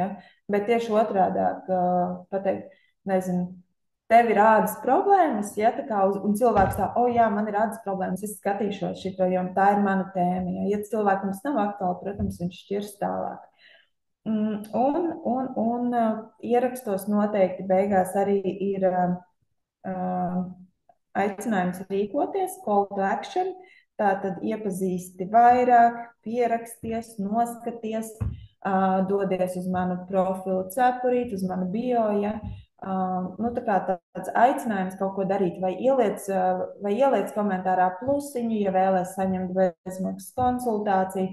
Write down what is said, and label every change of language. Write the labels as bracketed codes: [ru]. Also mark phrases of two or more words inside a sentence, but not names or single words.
[lv] Bet tieši otrādāk pateikt, nezinu, tev ir ādas problēmas, ja, tā kā, un cilvēks tā, jā, man ir ādas problēmas, es skatīšos šito, jo tā ir mana tēma, ja cilvēkam tas nav aktuāli, protams, viņš šķirs tālāk. Un ierakstos noteikti beigās arī ir aicinājums rīkoties, [en] call to action, [lv] tātad iepazīsti vairāk, pieraksties, noskaties, dodies uz manu profilu cepurīt, uz manu bio, ja. Tā kā tāds aicinājums kaut ko darīt, vai ieliec komentārā plusiņu, ja vēlēs saņemt bezmaksas konsultāciju.